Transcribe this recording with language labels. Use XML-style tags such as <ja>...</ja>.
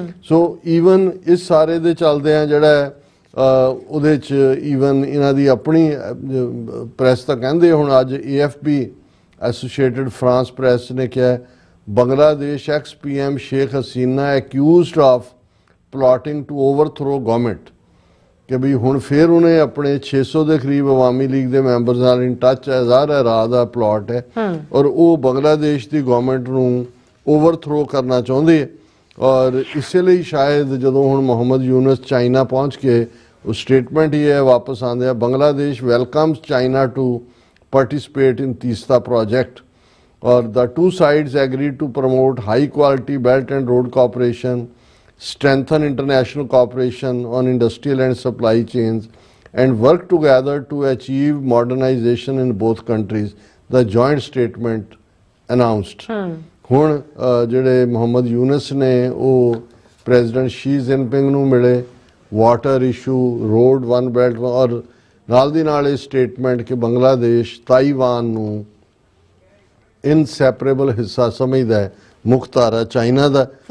<pa>ਸੋ even ਇਸ ਸਾਰੇ ਦੇ ਚੱਲਦਿਆਂ ਜਿਹੜਾ ਉਹਦੇ 'ਚ ਈਵਨ ਇਹਨਾਂ ਦੀ ਆਪਣੀ ਪ੍ਰੈਸ ਤਾਂ ਕਹਿੰਦੇ ਹੁਣ ਅੱਜ AFP ਐਸੋਸੀਏਟਡ ਫਰਾਂਸ ਪ੍ਰੈਸ ਨੇ ਕਿਹਾ Bangladesh ex-PM Sheikh Hasina</pa> <en>accused of plotting to overthrow government,</en> <pa>ਕਿ ਵੀ ਹੁਣ ਫਿਰ ਉਹਨੇ ਆਪਣੇ 600 ਦੇ ਕਰੀਬ ਅਵਾਮੀ ਲੀਗ ਦੇ ਮੈਂਬਰਸ ਨਾਲ ਇਨ ਟੱਚ ਹੈ। ਜ਼ਾਹਰ ਰਾਹ ਦਾ ਪਲਾਟ ਹੈ ਔਰ ਉਹ ਬੰਗਲਾਦੇਸ਼ ਦੀ ਗਵਰਨਮੈਂਟ ਨੂੰ ਓਵਰਥਰੋ ਕਰਨਾ ਚਾਹੁੰਦੇ ਹੈ। ਔਰ ਇਸੇ ਲਈ ਸ਼ਾਇਦ ਜਦੋਂ ਹੁਣ ਮੁਹੰਮਦ ਯੂਨਸ ਚਾਈਨਾ ਪਹੁੰਚ ਕੇ ਉਹ ਸਟੇਟਮੈਂਟ ਹੀ ਹੈ ਵਾਪਸ ਆਉਂਦੇ ਆ,</pa> <en>Bangladesh welcomes China to participate in Teesta project, or the two sides agreed to promote high quality belt and road cooperation, strengthen international cooperation on industrial and supply chains, and work together to achieve modernization in both countries, the joint statement announced.</en> <pa>ਹੁਣ ਜਿਹੜੇ ਮੁਹੰਮਦ ਯੂਨਸ ਨੇ ਉਹ president Shri Jinping ਨੂੰ ਮਿਲੇ, water issue, road 1 belt, ਔਰ ਨਾਲ ਦੀ ਨਾਲ ਇਹ ਸਟੇਟਮੈਂਟ ਕਿ ਬੰਗਲਾਦੇਸ਼ ਤਾਈਵਾਨ ਨੂੰ ਇਨਸੈਪਰੇਬਲ ਹਿੱਸਾ ਸਮਝਦਾ ਹੈ, ਮੁੱਖ ਧਾਰਾ ਚਾਈਨਾ ਦਾ।</pa>